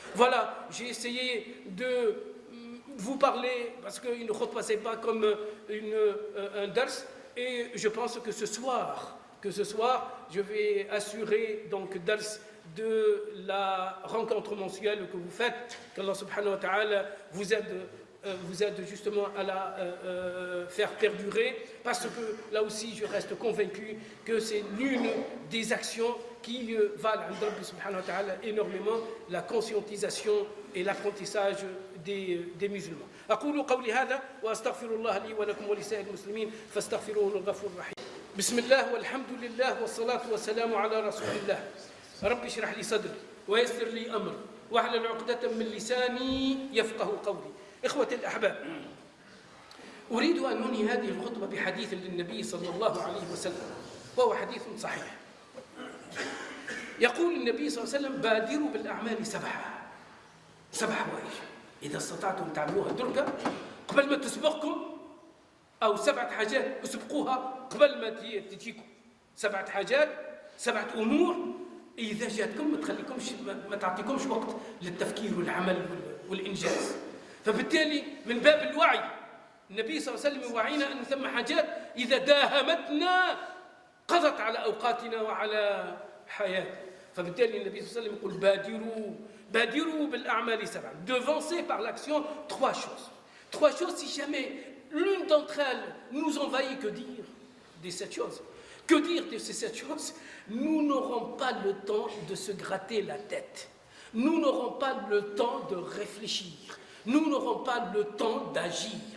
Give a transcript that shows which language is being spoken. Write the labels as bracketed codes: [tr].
[fr] Voilà, j'ai essayé de vous parler, parce qu'il ne repassait pas comme un dars, et je pense que ce soir, je vais assurer donc dars de la rencontre mensuelle que vous faites, qu'Allah subhanahu wa ta'ala vous aide justement à la faire perdurer, parce que là aussi je reste convaincu que c'est l'une des actions qui valent à Allah subhanahu wa ta'ala énormément, la conscientisation et l'apprentissage des musulmans. [ar] أقول قولي هذا وأستغفر الله لي ولكم ولسائر المسلمين فاستغفروه الغفور الرحيم. بسم الله والحمد لله والصلاة والسلام على رسول الله. رب اشرح لي صدري ويسر لي أمري واحلل عقدة من لساني يفقه قولي. إخوة الأحباب، أريد أن أنهي هذه الخطبة بحديث للنبي صلى الله عليه وسلم، وهو حديث صحيح. يقول النبي صلى الله عليه وسلم: بادروا بالأعمال سبع حوائج إذا استطعتم تعملوها درجة قبل ما تسبقكم، أو 7 حاجات اسبقوها قبل ما تجيكم. 7 حاجات، 7 أمور إذا جاتكم ما تعطيكمش وقت للتفكير والعمل والإنجاز. فبالتالي من باب الوعي النبي صلى الله عليه وسلم يوعينا أن ثم حاجات إذا داهمتنا قضت على أوقاتنا وعلى حياتنا. فبالتالي النبي صلى الله عليه وسلم يقول بادروا بالأعمال 7. [fr] Devancez par l'action 3 choses. 3 choses, si jamais l'une d'entre elles nous envahit, que dire de cette chose? Que dire de ces 7 choses? Nous n'aurons pas le temps de se gratter la tête. Nous n'aurons pas le temps de réfléchir. Nous n'aurons pas le temps d'agir.